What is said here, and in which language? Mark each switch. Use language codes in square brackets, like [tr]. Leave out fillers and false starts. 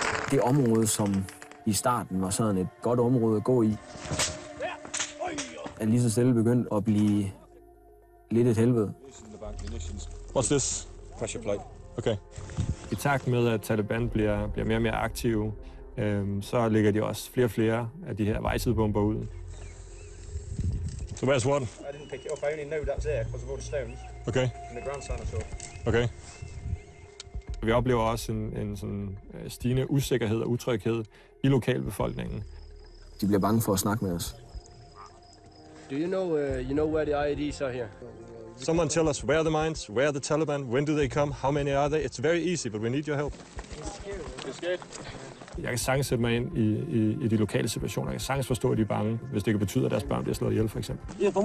[da] Det område, som i starten var sådan et godt område at gå i, er lige så stille begyndt at blive lidt et helvede. [en] What's this? Pressure plate. Okay. [da] I takt med, at Taliban bliver mere og mere aktive, så lægger de også flere og flere af de her vejsidebomber ud. [en] So where's one? I didn't pick it up. I only know that's there because of all the stones Okay. and the ground sign I saw. Okay. [da] Vi oplever også en sådan stigende usikkerhed og utryghed i lokalbefolkningen. De bliver bange for at snakke med os. [en] Do you know where the IEDs are here? Someone tell us where are the mines, where are the Taliban, when do they come, how many are there? It's very easy, but we need your help. You're scared? [da] Jeg kan sagtens sætte mig ind i de lokale situationer. Jeg kan sagtens forstå, at de er bange, hvis det kan betyde, at deres børn bliver slået ihjel, for eksempel.